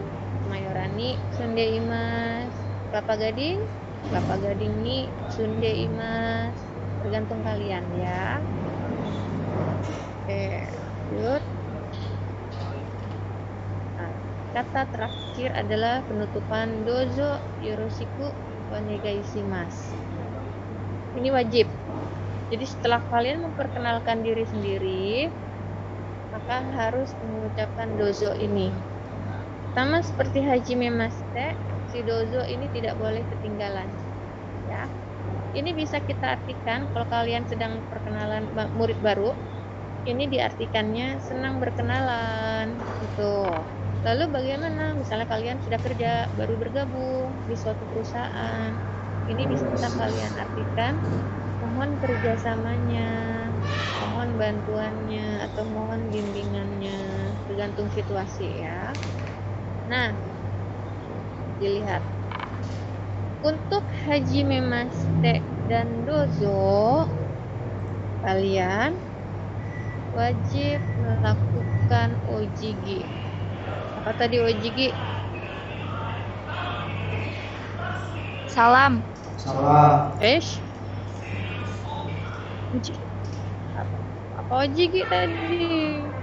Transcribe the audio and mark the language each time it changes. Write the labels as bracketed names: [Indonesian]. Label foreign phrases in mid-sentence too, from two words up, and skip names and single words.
[Indonesian] Kemayoran ni Sunde Imas. Kelapa Gading, Kelapa Gading ni Sunde Imas, tergantung kalian ya. Oke, lanjut. Nah, kata terakhir adalah penutupan [Japanese] どうぞよろしくお願いします. [Indonesian] Ini wajib. Jadi setelah kalian memperkenalkan diri sendiri, maka harus mengucapkan dozo ini. Sama seperti [Japanese] はじめまして, [Indonesian] si dozo ini tidak boleh ketinggalan. Ya. Ini bisa kita artikan kalau kalian sedang perkenalan murid baru, ini diartikannya senang berkenalan gitu. Lalu bagaimana misalnya kalian sudah kerja baru bergabung di suatu perusahaan, ini bisa kalian artikan mohon kerjasamanya, mohon bantuannya atau mohon bimbingannya, tergantung situasi ya. Nah, dilihat untuk [Japanese] はじめまして [Indonesian] dan dozo, kalian wajib melakukan ojigi. Apa tadi ojigi? Salam. Salah. Apa ojigi tadi?